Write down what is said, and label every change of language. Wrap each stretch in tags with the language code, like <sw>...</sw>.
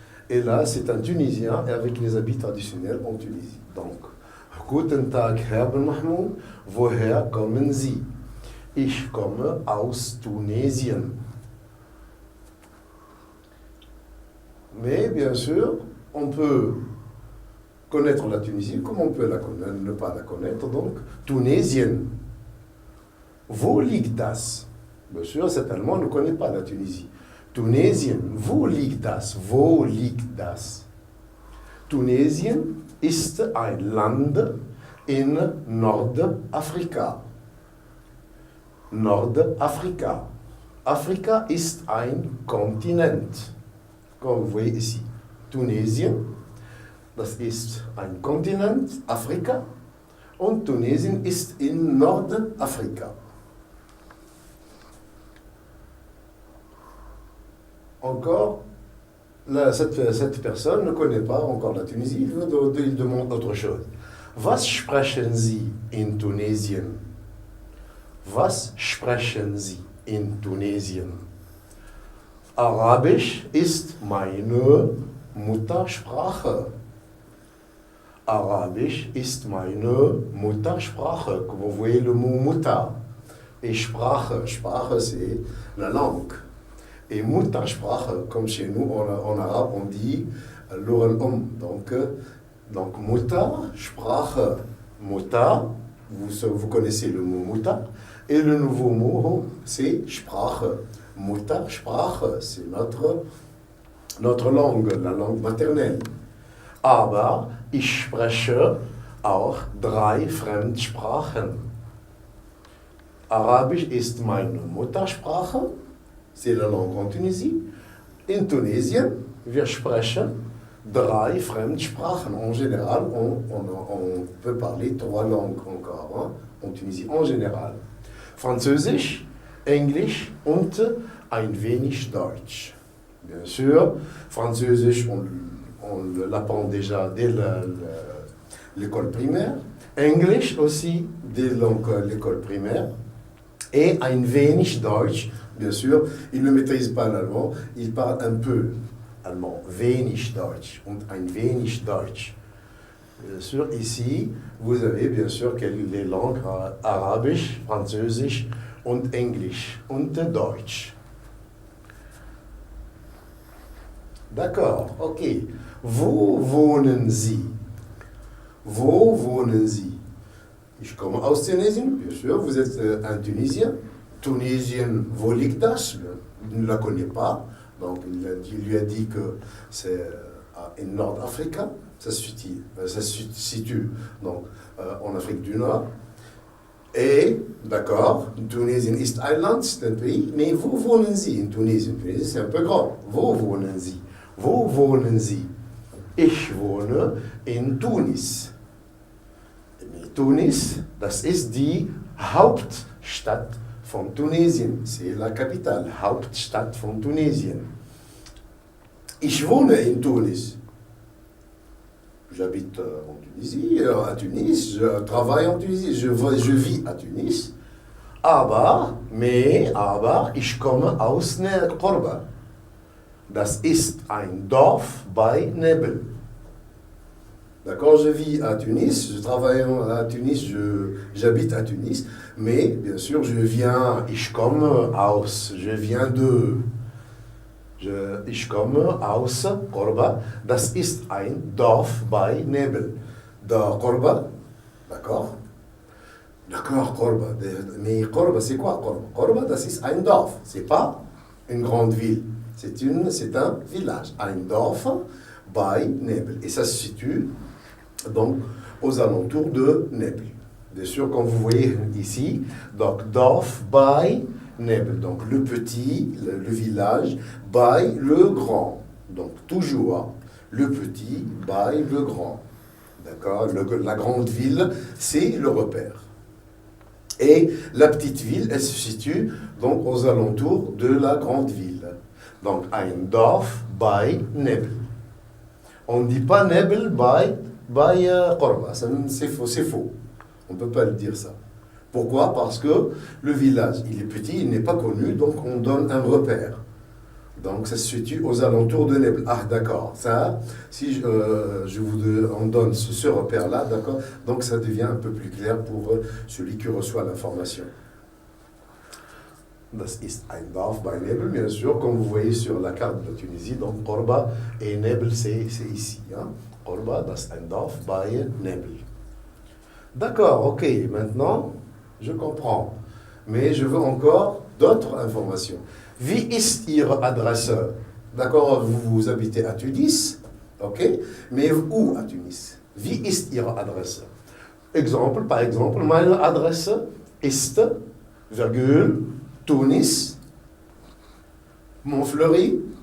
<fr>Et là, c'est un Tunisien et avec les habits traditionnels en Tunisie.</fr> <de>Donc, Guten Tag, Herr Ben Mahmoud, woher kommen Sie? Ich komme aus Tunesien.</de> <fr>Mais bien sûr, on peut connaître la Tunisie comme on peut ne pas la connaître.</fr> <de>Donc, Tunesien. Wo liegt das?</de> <fr>Bien sûr, cet Allemand ne connaît pas la Tunisie.</fr> <de>Tunesien. Wo liegt das? Wo liegt das? Tunesien ist ein Land in Nordafrika. Nordafrika. Afrika ist ein Kontinent.</de> <fr>Comme vous voyez ici,</fr> <de>Tunesien, das ist ein Kontinent, Afrika, und Tunesien ist in Nordafrika.</de> <fr>Encore, cette personne ne connaît pas encore la Tunisie, il demande autre chose.</fr> <de>Was sprechen Sie in Tunesien? Was sprechen Sie in Tunesien? Arabisch ist meine Muttersprache. Arabisch ist meine Muttersprache.</de> <fr>Comme vous voyez le mot Mutter. Et Sprache, Sprache c'est la langue. Et Muttersprache, comme chez nous en arabe on dit l'oral donc Mutter, Sprache, Mutter, vous connaissez le mot Mutter. Et le nouveau mot c'est Sprache. Mutter, Sprache, c'est notre langue, la langue maternelle.</fr> <de>Aber ich spreche auch 3 Fremdsprachen. Arabisch ist meine Muttersprache,</de> <fr>c'est la langue en Tunisie.</fr> <de>In Tunesien, wir sprechen 3 Fremdsprachen.</de> <fr>En général, on peut parler 3 langues encore en Tunisie, en général.</fr> <de>Französisch, Englisch und ein wenig Deutsch.</de> <fr>Bien sûr, Französisch, on l'apprend déjà dès l'école primaire. Englisch aussi, dès l'école primaire. Et</fr> <de>ein wenig Deutsch,</de> <fr>bien sûr, il ne maîtrise pas l'allemand, il parle un peu allemand.</fr> <de>Wenig Deutsch und ein wenig Deutsch.</de> <fr>Bien sûr, ici, vous avez bien sûr les langues</fr> <de>arabisch, französisch, und Englisch und Deutsch.</de> <fr>D'accord, ok.</fr> <de>Wo wohnen Sie? Wo wohnen Sie? Ich komme aus Tunesien,</de> <fr>bien sûr, vous êtes un Tunisien.</fr> <de>Tunisien, wo liegt das?</de> <fr>Il ne la connaît pas, donc il lui a dit que c'est en Nord-Afrique, ça se situe donc, en Afrique du Nord. Et, d'accord,</fr> <de>Tunesien ist ein Land,</de> <fr>c'est un pays, mais</fr> <de>wo wohnen Sie in Tunesien?</de> <fr>Tunesien, c'est un peu grand.</fr> <de>Wo wohnen Sie? Wo wohnen Sie? Ich wohne in Tunis. Tunis, das ist die Hauptstadt von Tunesien.</de> <fr>C'est la capitale,</fr> <de>Hauptstadt von Tunesien. Ich wohne in Tunis.</de> <fr>J'habite en Tunisie, à Tunis, je travaille en Tunisie, je vis à Tunis.</fr> <de>Aber ich komme aus Korba. Das ist ein Dorf bei Nebel.</de> <fr>D'accord, je vis à Tunis, je travaille à Tunis, j'habite à Tunis, mais bien sûr,</fr> <de>ich komme aus,</de> <fr>je viens de.</fr> <de>Ich komme aus Korba, das ist ein Dorf bei Nebel.</de> <fr>Da Korba, d'accord? D'accord, Korba. Mais Korba, c'est quoi Korba?</fr> <de>Korba, das ist ein Dorf,</de> <fr>c'est pas une grande ville, c'est un village,</fr> <de>ein Dorf bei Nebel.</de> <fr>Et ça se situe donc aux alentours de Nebel. Bien sûr, comme vous voyez ici, donc</fr> <de>Dorf bei Nebel,</de> <fr>donc le petit, le village, bei le grand. Donc toujours le petit bei le grand. D'accord? La grande ville, c'est le repère. Et la petite ville, elle se situe donc aux alentours de la grande ville. Donc</fr> <de>ein Dorf bei Nebel.</de> <fr>On ne dit pas</fr> <de>Nebel bei Korba,</de> <fr>c'est faux. On ne peut pas le dire ça. Pourquoi? Parce que le village, il est petit, il n'est pas connu, donc on donne un repère. Donc ça se situe aux alentours de Nebel. Ah d'accord, ça, si on donne ce repère-là, d'accord, donc ça devient un peu plus clair pour celui qui reçoit l'information.</fr> <de>Das ist ein Dorf bei Nebel,</de> <fr>bien sûr, comme vous voyez sur la carte de la Tunisie, donc Korba et Nebel, c'est ici. Hein?</fr> <de>Korba, das ist ein Dorf bei Nebel.</de> <fr>D'accord, ok, maintenant, je comprends. Mais je veux encore d'autres informations.</fr> <de>Wie ist Ihre Adresse?</de> <fr>D'accord, vous habitez à Tunis, ok? Mais où à Tunis?</fr> <de>Wie ist Ihre Adresse?</de> <fr>Par exemple,</fr> <de>meine Adresse ist,</de> <fr>virgule, Tunis, Montfleury.</fr>